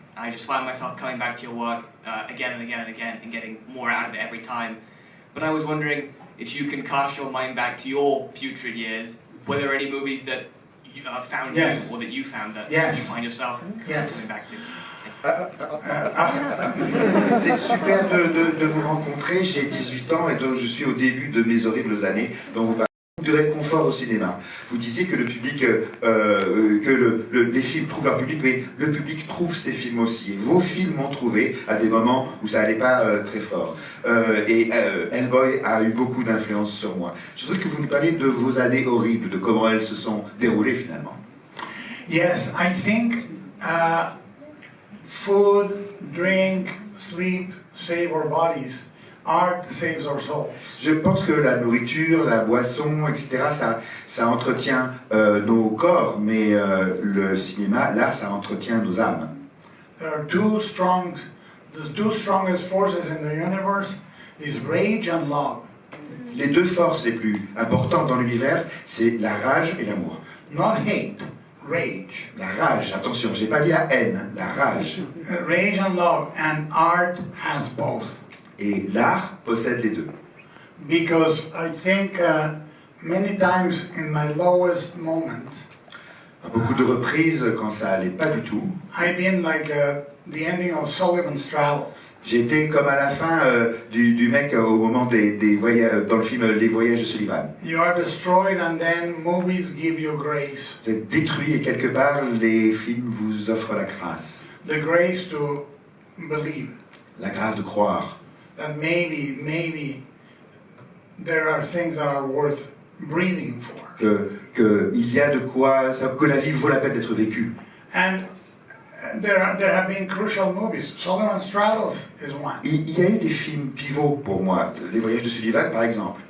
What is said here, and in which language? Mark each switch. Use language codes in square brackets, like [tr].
[en] I just find myself coming back to your work again and again and again, and getting more out of it every time. But I was wondering if you can cast your mind back to your putrid years. Were there any movies that you found you, or that you found that you find yourself coming back to? [fr] C'est super de vous rencontrer. J'ai 18 ans et donc je suis au début de mes horribles années dont vous parlez. Du réconfort au cinéma. Vous disiez que le public, les films trouvent leur public, mais le public trouve ses films aussi. Et vos films m'ont trouvé à des moments où ça allait pas très fort. Hellboy a eu beaucoup d'influence sur moi. Je voudrais que vous nous parliez de vos années horribles, de comment elles se sont déroulées finalement. [en] Yes, I think food, drink, sleep save our bodies. Art saves our souls. [fr] Je pense que la nourriture, la boisson, etc., ça entretient nos corps, mais le cinéma, l'art, ça entretient nos âmes. [en] There are the two strongest forces in the universe is rage and love. [fr] Les deux forces les plus importantes dans l'univers, c'est la rage et l'amour. [en] Not hate, rage. [fr] La rage, attention, j'ai pas dit la haine, la rage. [en] Rage and love, and art has both. [fr] Et l'art possède les deux. [en] Because I think many times in my lowest moment, [fr] À beaucoup de reprises, quand ça allait pas du tout, [en] I've been like the ending of Sullivan's Travels. [fr] j'étais comme à la fin du mec au moment des voyages, dans le film Les Voyages de Sullivan. [en] You are destroyed and then movies give you grace. [fr] Vous êtes détruit et quelque part, les films vous offrent la grâce. [en] The grace to believe [fr] La grâce de croire. [en] that maybe there are things that are worth breathing for. [fr] Que il y a de quoi, que la vie vaut la peine d'être vécue. [en] And there have been crucial movies. Sullivan's Travels is one. [fr] Il y a eu des films pivots pour moi. Les Voyages de Sullivan, par exemple.